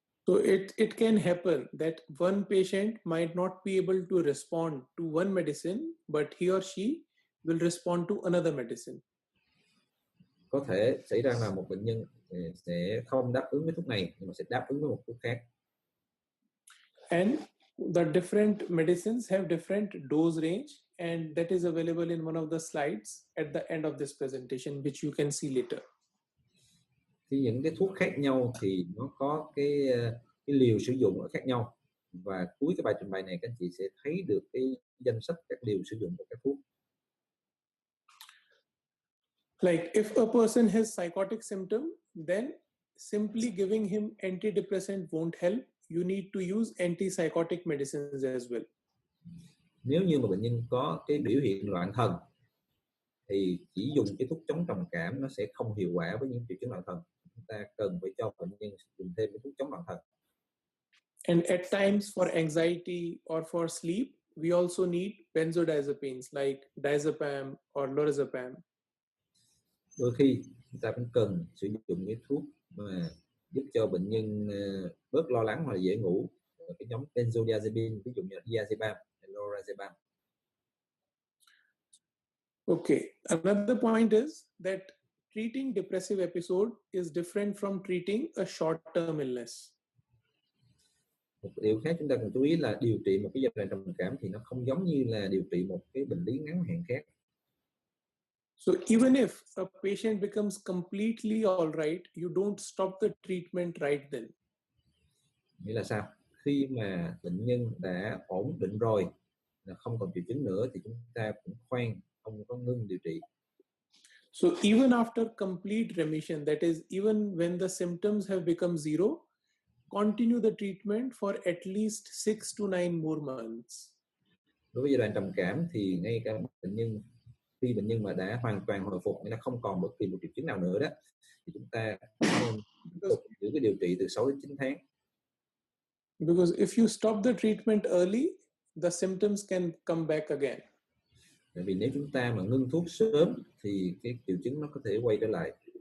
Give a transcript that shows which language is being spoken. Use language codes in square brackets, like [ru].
[en] So it can happen that one patient might not be able to respond to one medicine, but he or she will respond to another medicine. [vi] Có thể xảy ra là một bệnh nhân sẽ không đáp ứng với thuốc này nhưng mà sẽ đáp ứng với một thuốc khác. [en] And the different medicines have different dose range, and that is available in one of the slides at the end of this presentation, which you can see later. [vi] Thì những cái thuốc khác nhau thì nó có cái liều sử dụng khác nhau, và cuối cái bài trình bày này các anh chị sẽ thấy được cái danh sách các liều sử dụng của các thuốc. [en] Like if a person has psychotic symptom, then simply giving him antidepressant won't help. You need to use antipsychotic medicines as well. [vi] Nếu như mà bệnh nhân có cái biểu hiện loạn thần thì chỉ dùng cái thuốc chống trầm cảm nó sẽ không hiệu quả với những triệu chứng loạn thần. Chúng ta cần phải cho bệnh nhân dùng thêm cái thuốc chống loạn thần. [en] And at times for anxiety or for sleep, we also need benzodiazepines like diazepam or lorazepam. [vi] Đôi khi chúng ta cũng cần sử dụng cái thuốc mà giúp cho bệnh nhân bớt lo lắng hoặc là dễ ngủ, cái nhóm benzodiazepine, ví dụ như là diazepam, lorazepam. [en] Okay, another point is that treating depressive episode is different from treating a short-term illness. [vi] Một điều khác chúng ta cần chú ý là điều trị một cái giai đoạn trầm cảm thì nó không giống như là điều trị một cái bệnh lý ngắn hạn khác. [en] So even if a patient becomes completely all right, you don't stop the treatment right then. [vi] Nghĩa là sao? Khi mà bệnh nhân đã ổn định rồi, là không còn triệu chứng nữa thì chúng ta cũng không có ngưng điều trị. [en] So even after complete remission, that is even when the symptoms have become zero, continue the treatment for at least 6 to 9 more months. [vi] Đối với giai đoạn trầm cảm thì ngay cả khi bệnh nhân mà đã hoàn toàn hồi phục, nghĩa là không còn bất kỳ một triệu chứng nào nữa đó, thì chúng ta nên tiếp tục giữ cái điều trị từ 6 đến 9 tháng. [en] Because if you stop the treatment early, the symptoms can come back again. [vi] Tại vì nếu chúng ta mà ngưng thuốc sớm thì cái triệu chứng nó có thể quay trở lại.